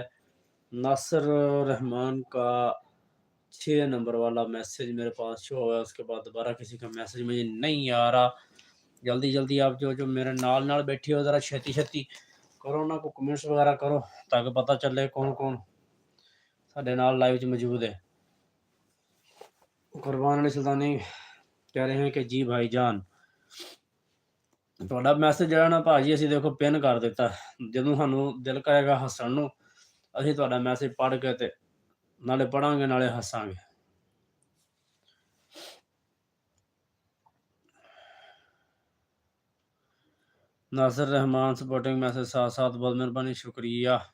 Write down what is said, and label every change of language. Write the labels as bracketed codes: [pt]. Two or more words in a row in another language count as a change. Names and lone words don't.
[ur] ناصر رحمان کا 6 نمبر والا میسج میرے پاس شو ہوا ہے, اس کے بعد دوبارہ کسی کا میسج مجھے نہیں آ رہا. [pa] جلدی آپ جو میرے نال بیٹھی ہو ذرا چھتی کرو نا, کو کمنٹس وغیرہ کرو تاکہ پتہ چلے کون ساڈے نال لائیو چ موجود ہے. [ur] قربان علی سلطانی کہہ رہے ہیں کہ جی بھائی جان. [pa] تہاڈا میسج جڑا نا بھاجی اسی دیکھو پن کر دیتا, جدوں سانوں دل کرے گا ہسن نو اسی تہاڈا میسج پڑھ کے تے نالے پڑھاں گے نالے ہساں گے. [ur] ناصر رحمان سپورٹنگ میسج ساتھ بہت مہربانی, شکریہ.